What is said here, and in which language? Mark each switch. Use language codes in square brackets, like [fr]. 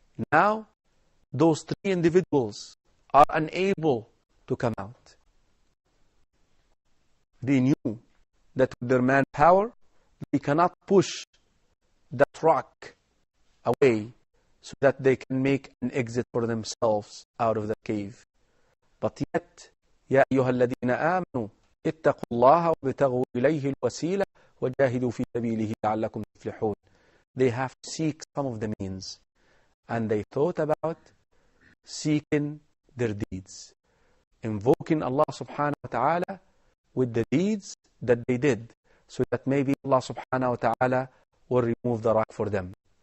[en] Now, those three individuals are unable to come out. They knew that with their manpower, they cannot push that rock away so that they can make an exit for themselves out of the cave. But yet, [ar] يا أيها الذين آمنوا اتقوا الله وابتغوا إليه الوسيلة وجاهدوا في سبيله لعلكم تفلحون. [en] They have to seek some of the means, and they thought about seeking their deeds, invoking Allah subhanahu wa ta'ala with the deeds that they did, so that maybe Allah subhanahu wa ta'ala will remove the rock for them.